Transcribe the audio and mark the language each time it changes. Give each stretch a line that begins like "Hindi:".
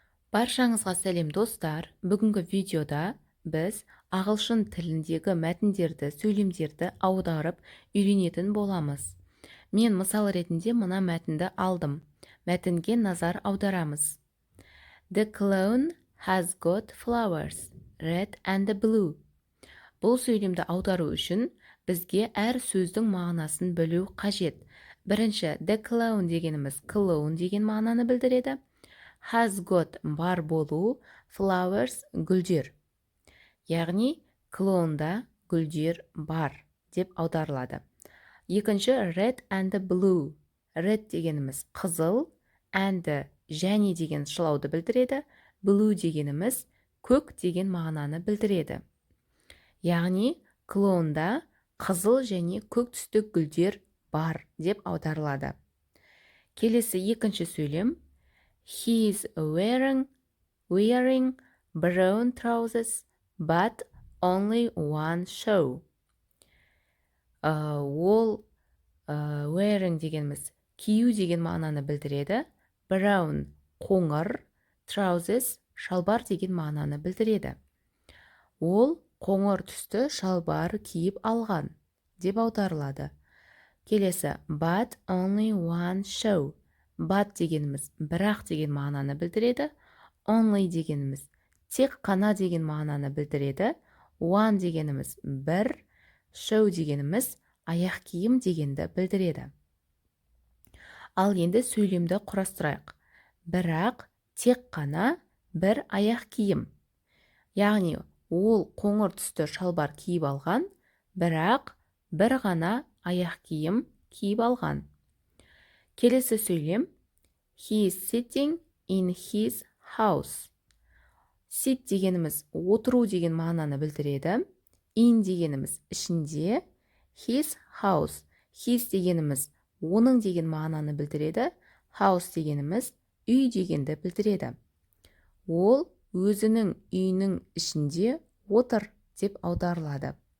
Kazakh: Баршаңызға сәлем достар. Бүгінгі видеода біз ағылшын тіліндегі мәтіндерді, сөйлемдерді аударып үйренетін боламыз. Мен мысал ретінде мына мәтінді алдым. Мәтінге назар аударамыз.
English: The clown has got flowers, red and blue.
Kazakh: Бұл сөйлемді аудару үшін бізге әр сөздің мағынасын білу қажет. Бірінші,
English: the clown
Kazakh: дегеніміз клоун деген мағынаны білдіреді.
English: Has got
Kazakh: бар болу, flowers гүлдер. Яғни клоунда гүлдер бар деп аударылады. Екінші,
English: red and blue.
Kazakh: Red дегеніміз қызыл, and және деген шылауды білдіреді. Blue дегеніміз көк деген мағынаны білдіреді. Яғни клоунда қызыл және көк түсті гүлдер бар деп аударылады. Келесі екінші сөйлем.
English: He is wearing brown trousers, but only one show.
Kazakh: Ол wearing дегеніміз кию деген мағынаны білдіреді. Brown қоңыр, trousers шалбар деген мағынаны білдіреді. Ол қоңыр түсті шалбар киіп алған деп аударылады. Келесі,
English: but only one show.
Kazakh: But дегеніміз бірақ деген мағынаны білдіреді. Only дегеніміз тек қана деген мағынаны білдіреді. One дегеніміз бір, show дегеніміз аяқ киім дегенді білдіреді. Ал енді сөйлемді құрастырайық. Бірақ тек қана бір аяқ киім. Яғни ол қоңыр түсті шалбар киіп алған, бірақ бір ғана аяқ киім киіп алған. Келесі сөйлем.
English: He is sitting in his house.
Kazakh: Sit дегеніміз отыру деген мағынаны білдіреді. In дегеніміз ішінде.
English: His house.
Kazakh: His дегеніміз оның деген мағынаны білдіреді. House дегеніміз үй дегенді білдіреді. Ол өзінің үйінің ішінде отыр деп аударылады.